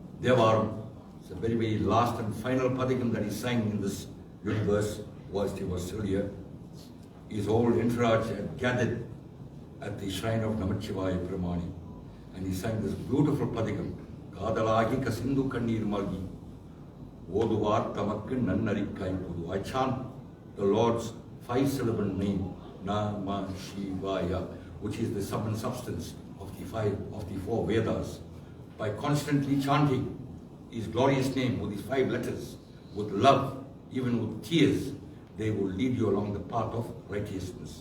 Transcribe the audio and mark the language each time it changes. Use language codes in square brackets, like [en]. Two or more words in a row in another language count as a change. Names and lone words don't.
[en] It's a very, very last and final padikam that he sang in this universe. whilst he was still here. His whole entourage had gathered at the shrine of Namachivaya Pramani, and he sang this beautiful padikam, [ta] காதலாகி கசிந்து கண்ணீர் மல்கி ஓதுவார் தமக்கு நன்னெறிக்கு உய்ப்பது. [en] I chant the Lord's 5-syllable name, [sa] नमः शिवाय, [en] which is the sum and substance of the 4 Vedas. By constantly chanting his glorious name with his 5 letters, with love, even with tears, they will lead you along the path of righteousness.